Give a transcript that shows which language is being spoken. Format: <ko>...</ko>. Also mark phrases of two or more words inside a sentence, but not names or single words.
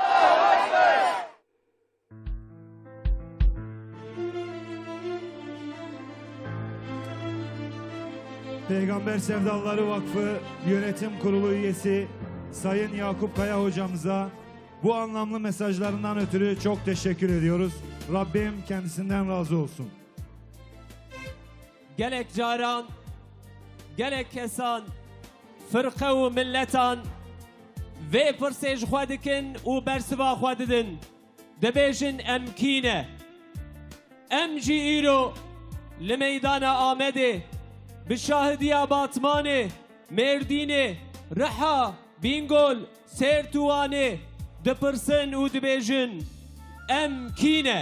<tr>Peygamber Sevdalıları Vakfı Yönetim Kurulu üyesi Sayın Yakup Kaya hocamıza bu anlamlı mesajlarından ötürü çok teşekkür ediyoruz. Rabbim kendisinden razı olsun.</tr> <ku>Gelek caran, gelek kesan, fırka u milletan ve pırsej xwedikin u bersiva xwedidin. Debejin emkine. Em jî îro li meydana Amedê bi şahidiya Batmanê, Mêrdînê, Riha, Bîngol, Sêrtuwanê dipirsin û dibêjin em kîne?</ku>